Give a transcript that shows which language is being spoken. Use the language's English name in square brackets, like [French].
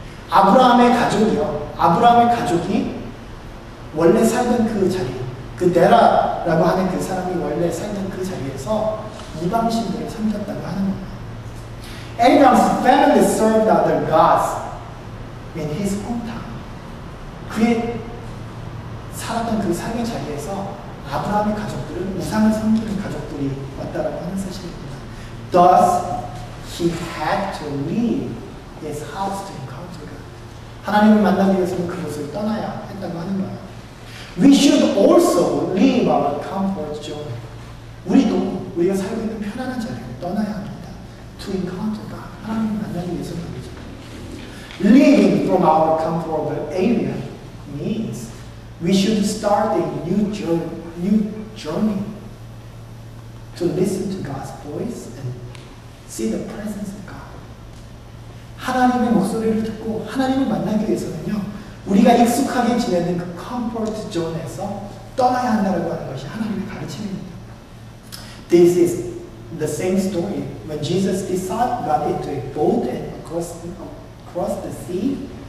[Korean] 아브라함의 가족이 원래 살던 그 자리, 그 데라라고 하는 그 사람이 원래 살던 그 자리에서 이방신들을 섬겼다고 하는 거예요. [English] Abraham's family served other gods in his hometown. [Korean] 그의 살았던 그 삶의 자리에서 아브라함의 가족들은 우상을 섬기는 가족들이 왔다라고 하는 사실입니다. [English] Thus, he had to leave his house to encounter God. [Korean] 하나님을 만나기 위해서는 그곳을 떠나야 했다고 하는 거예요. [English] We should also leave our comfort zone. [Korean] 우리도 우리가 살고 있는 편안한 자리를 떠나야 합니다. [English] To encounter God. [Korean] 하나님을 만나기 위해서는 그렇죠. [English] Leaving from our comfortable area means we should start a new journey to listen to God's voice and see the presence of God. [Korean] 하나님의 목소리를 듣고 하나님을 만나기 위해서는요, 우리가 익숙하게 지내는 그 컴포트 존에서 떠나야 한다고 하는 것이 하나님의 가르침입니다. [English] This is the same story when Jesus disciples got into a boat and across the sea.